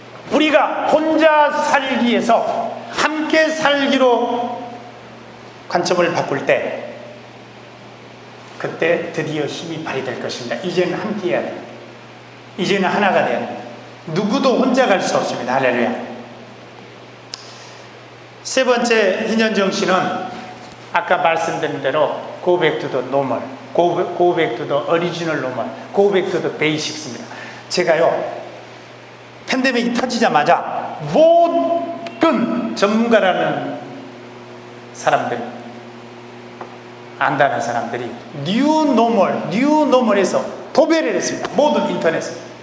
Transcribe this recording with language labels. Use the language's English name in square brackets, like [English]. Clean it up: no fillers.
[Korean] 우리가 혼자 살기에서 함께 살기로 관점을 바꿀 때 그때 드디어 힘이 발휘될 것입니다. 이제는 함께 해야 됩니다. 이제는 하나가 돼야 됩니다. 누구도 혼자 갈 수 없습니다. 할렐루야. 세 번째 희년정신은 아까 말씀드린 대로 [English] Go back to the normal, Go back to the original normal, Go back to the basics입니다. [Korean] 제가요 팬데믹이 터지자마자 모든 전문가라는 사람들, 안다는 사람들이 New Normal에서 도배를 했습니다. 모든 인터넷에.